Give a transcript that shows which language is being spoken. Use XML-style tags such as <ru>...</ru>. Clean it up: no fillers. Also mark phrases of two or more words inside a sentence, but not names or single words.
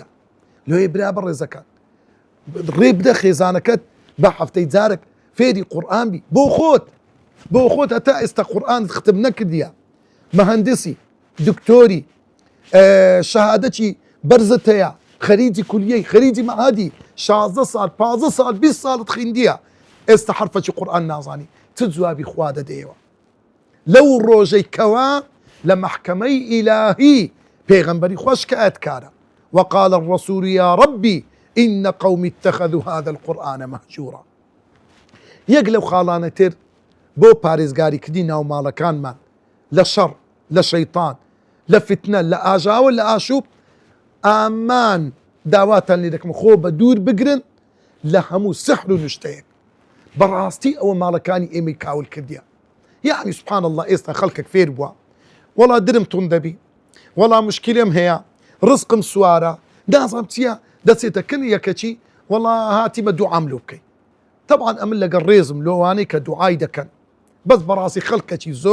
<ckb>لۆیە برا بەڕێزەکان ڕێ بدە خێزانەکەت بە هەفتەی جارێک فێری قورئان بی بۆ خۆت هەتا ئێستا قورئانت ختم نەکردیە مەهەندسی دکتۆری شەهادەتی بەرزت هەیە خەریجی کولیەی خەریجی مەعادی 16 ساڵ 15 ساڵ 20 ساڵت خوێندیە ئێستا حرفێکی قورئان نازانی تجوابی خوا دەدەیەوە لەو ڕۆژەی کەوا لە محکەمەی ئیلاهی پێغەمبەری خۆش کە ئەتکارە</ckb> <ar>وقال الرسول يا ربي إن قومي اتخذوا هذا القرآن مهجورا</ar> <ckb>یەک لەو خاڵانە تر بۆ پارێزگاریکردنی ناوماڵەکانمان لە شەڕ لە شەیطان لە فتنە لە ئاژاوە لە ئاشوب ئامان داواتان لێ دەکەم خۆ بە دوور بگرن لە هەموو سحر و نوشتەیەک بەڕاستی ئەوە ماڵەکانی ئێمەی کاول کردیە یعنی</ckb> <ar>سبحان الله</ar> <ckb>ئێستا خەڵکێک فێر بووە وەڵا درم تون دەبی وەڵا مشکلێم هەیە ڕزقم سوارە نازانم چییە دەچێتە کن یەکەچی وەڵا هاتیمە دوعام لۆ بکەی طبعا ئەمن لەگەڵ ڕێزم لۆوانەی کە دوعای دەکەن بەس بەڕاستی خەڵکەکی</ckb>